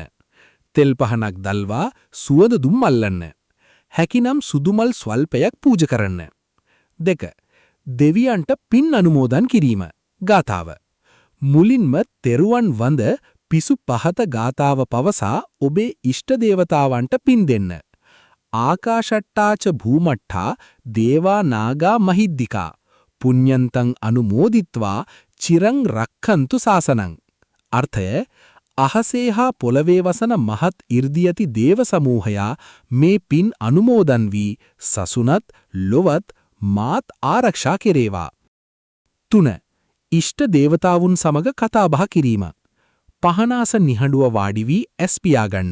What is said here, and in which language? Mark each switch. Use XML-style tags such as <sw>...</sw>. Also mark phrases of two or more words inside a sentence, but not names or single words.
<si>තෙල් පහනක් දල්වා සුවඳ දුම් අල්ලන්න. හැකිනම් සුදුමල් ස්වල්පයක් පූජ කරන්න. 2. දෙවියන්ට පින් අනුමෝදන් කිරීම. ගාථාව. මුලින්ම තෙරුවන් වඳ පිසු පහත ගාථාව පවසා ඔබේ ඉෂ්ට දේවතාවන්ට පින් දෙන්න.</si> <pi>ආකාශට්ටාච භූමට්ඨා දේවා නාගා මහිද්దికා පුඤ්ඤන්තං අනුමෝදිත්වා චිරං රක්ඛන්තු සාසනං.</pi> <si>අර්ථය අහසේ හා පොළවේ වසන මහත් 이르දියති දේව සමූහයා මේ පින් අනුමෝදන් වී සසුනත් ලොවත් මාත් ආරක්ෂා කෙරේවා. 3. ඉෂ්ට දේවතාවුන් සමග කතාබහ කිරීම. පහනාස නිහඬුව වාඩි වී ඇස් පියාගන්න.</si>